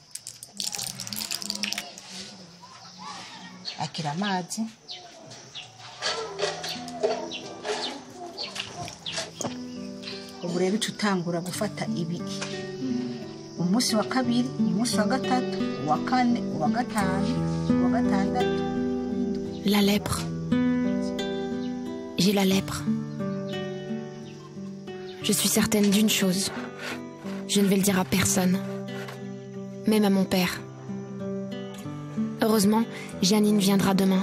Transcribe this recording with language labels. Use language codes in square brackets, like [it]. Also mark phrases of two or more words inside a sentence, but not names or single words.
[rn] akira amazi ubu rero utangura gufata ibi umunsi wa kabiri umunsi wa gatatu wa kane wa gatanu wa gatandatu. [fr] La lèpre. J'ai la lèpre. Je suis certaine d'une chose. Je ne vais le dire à personne. Même à mon père. Heureusement, Janine viendra demain.